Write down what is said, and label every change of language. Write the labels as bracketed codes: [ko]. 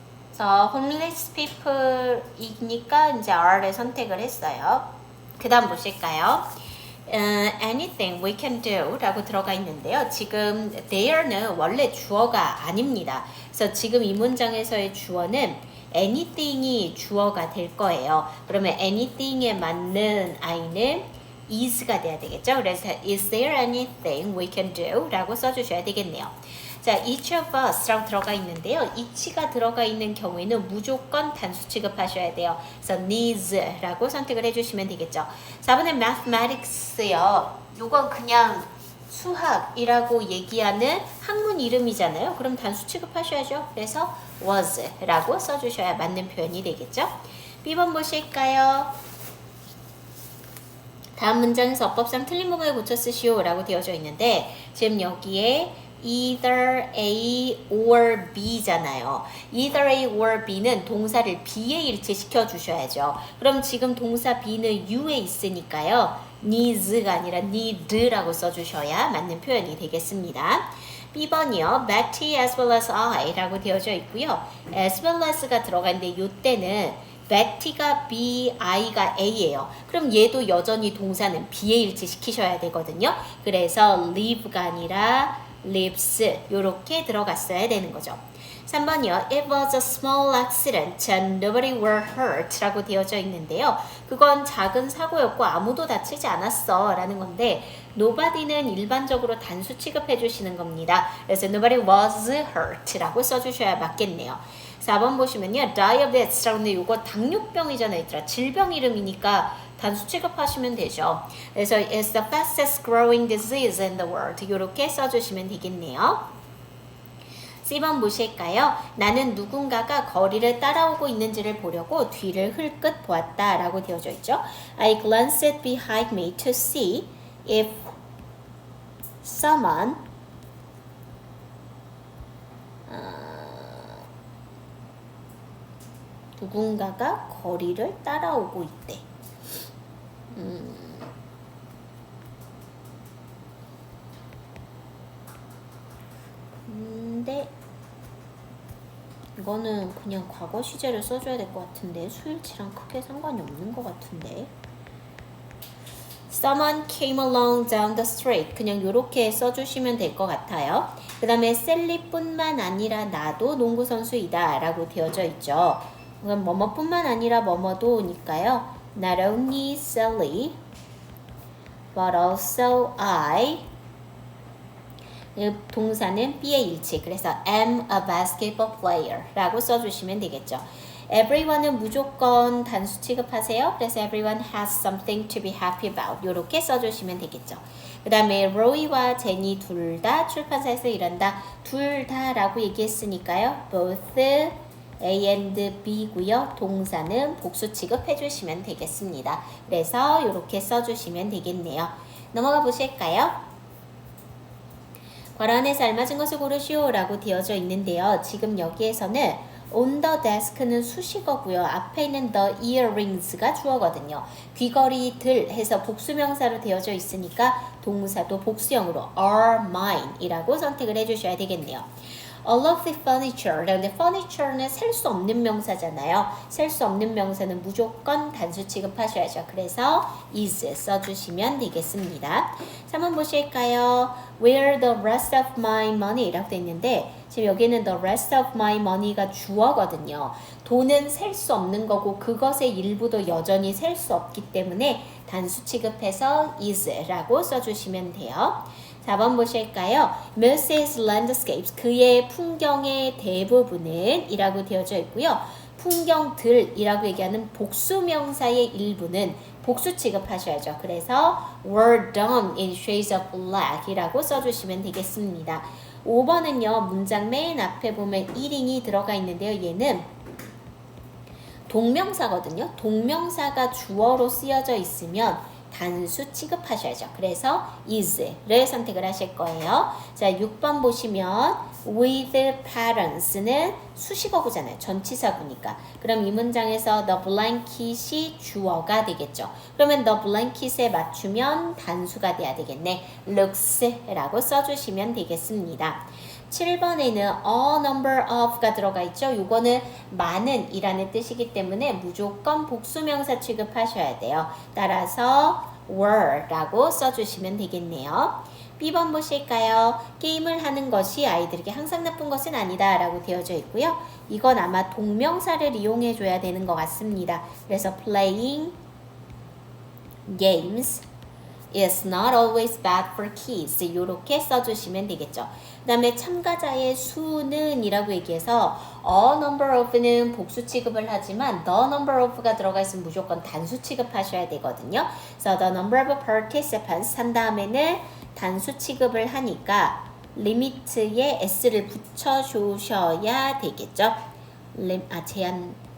[ko] 그래서 [en] homeless people [ko] 이니까 이제 R를 선택을 했어요. 그 다음 보실까요? [en] anything we can do [ko] 라고 들어가 있는데요. 지금 there는 원래 주어가 아닙니다. 그래서 지금 이 문장에서의 주어는 anything이 주어가 될 거예요. 그러면 anything에 맞는 I는 is가 돼야 되겠죠. [en] 그래서 is there anything we can do? [ko] 라고 써주셔야 되겠네요. 자, [en] each of us [ko] 라고 들어가 있는데요. each가 들어가 있는 경우에는 무조건 단수 취급하셔야 돼요. 그래서 needs 라고 선택을 해주시면 되겠죠. 4번에 mathematics요. 요건 그냥 수학이라고 얘기하는 학문 이름이잖아요. 그럼 단수 취급하셔야죠. 그래서 was 라고 써주셔야 맞는 표현이 되겠죠. B번 보실까요? 다음 문장에서 어법상 틀린 부분을 고쳐 쓰시오 라고 되어져 있는데 지금 여기에 [en] either A or B [ko] 잖아요. [en] either A or B [ko] 는 동사를 B에 일치시켜 주셔야죠. 그럼 지금 동사 B는 U에 있으니까요. needs가 아니라 need라고 써주셔야 맞는 표현이 되겠습니다. B번이요. [en] Betty as well as I [ko] 라고 되어져 있고요. as well as가 들어가는데 이때는 Betty가 B, I가 A예요. 그럼 얘도 여전히 동사는 B에 일치시키셔야 되거든요. 그래서 live가 아니라 lives 요렇게 들어갔어야 되는 거죠. 3번이요. [en] It was a small accident and nobody were hurt [ko] 라고 되어져 있는데요. 그건 작은 사고였고 아무도 다치지 않았어 라는 건데 nobody는 일반적으로 단수 취급해 주시는 겁니다. 그래서 [en] nobody was hurt [ko] 라고 써주셔야 맞겠네요. 4번 보시면요. diabetes라고 하는데 이거 당뇨병이잖아요. 얘들아. 질병 이름이니까 단수 취급하시면 되죠. [en] 그래서 it's the fastest growing disease in the world. [ko] 이렇게 써주시면 되겠네요. C번 보실까요? 나는 누군가가 거리를 따라오고 있는지를 보려고 뒤를 흘끗 보았다 라고 되어져 있죠. [en] I glanced behind me to see if someone [ko] 누군가가 거리를 따라오고 있대. 근데 이거는 그냥 과거 시제를 써줘야 될 것 같은데 수일치랑 크게 상관이 없는 것 같은데 [en] Someone came along down the street [ko] 그냥 이렇게 써주시면 될 것 같아요. 그 다음에 셀리뿐만 아니라 나도 농구선수이다 라고 되어져 있죠. 그럼 뭐뭐뿐만 아니라 뭐뭐도니까요. [en] Not only Sally, but also I. [ko] 동사는 B의 일치. 그래서 [en] am a basketball player [ko] 라고 써주시면 되겠죠. everyone은 무조건 단수 취급하세요. [en] 그래서 everyone has something to be happy about. [ko] 이렇게 써주시면 되겠죠. 그 다음에 로이와 제니 둘 다 출판사에서 일한다. 둘 다라고 얘기했으니까요. [en] both A and B고요. [ko] 동사는 복수 취급해 주시면 되겠습니다. 그래서 이렇게 써주시면 되겠네요. 넘어가 보실까요? 괄호 안에서 알맞은 것을 고르시오 라고 되어져 있는데요. 지금 여기에서는 on the desk는 수식어고요. 앞에 있는 the earrings가 주어거든요. 귀걸이들 해서 복수명사로 되어져 있으니까 동사도 복수형으로 [en] are mine [ko] 이라고 선택을 해주셔야 되겠네요. [en] All of the furniture. [ko] 근데 furniture는 셀 수 없는 명사잖아요. 셀 수 없는 명사는 무조건 단수 취급하셔야죠. 그래서 is 써주시면 되겠습니다. 3번 보실까요? [en] Where the rest of my money [ko] 라고 되어 있는데 지금 여기는 [en] the rest of my money가 주어거든요. [ko] 돈은 셀 수 없는 거고 그것의 일부도 여전히 셀 수 없기 때문에 단수 취급해서 is 라고 써주시면 돼요. 4번 보실까요? [en] Most his landscapes, [ko] 그의 풍경의 대부분은 이라고 되어져 있고요. 풍경들이라고 얘기하는 복수명사의 일부는 복수 취급하셔야죠. [en] 그래서 were done in shades of black [ko] 이라고 써주시면 되겠습니다. 5번은요. 문장 맨 앞에 보면 1인이 들어가 있는데요. 얘는 동명사거든요. 동명사가 주어로 쓰여져 있으면 단수 취급하셔야죠. 그래서 is를 선택을 하실 거예요. 자, 6번 보시면 with parents는 수식어구잖아요. 전치사구니까. 그럼 이 문장에서 the blanket이 주어가 되겠죠. 그러면 the blanket에 맞추면 단수가 돼야 되겠네. looks라고 써주시면 되겠습니다. 7번에는 [en] a number of [ko] 가 들어가 있죠. 이거는 많은 이라는 뜻이기 때문에 무조건 복수명사 취급하셔야 돼요. 따라서 were 라고 써주시면 되겠네요. B번 보실까요? 게임을 하는 것이 아이들에게 항상 나쁜 것은 아니다 라고 되어져 있고요. 이건 아마 동명사를 이용해 줘야 되는 것 같습니다. [en] 그래서 playing games is not always bad for kids. [ko] 이렇게 써주시면 되겠죠. 그 다음에 참가자의 수는 이라고 얘기해서 a number of는 복수 취급을 하지만 [en] the number of [ko] 가 들어가 있으면 무조건 단수 취급하셔야 되거든요. 그래서 [en] the number of participants [ko] 한 다음에는 단수 취급을 하니까 리미트에 s를 붙여주셔야 되겠죠. 제한된다.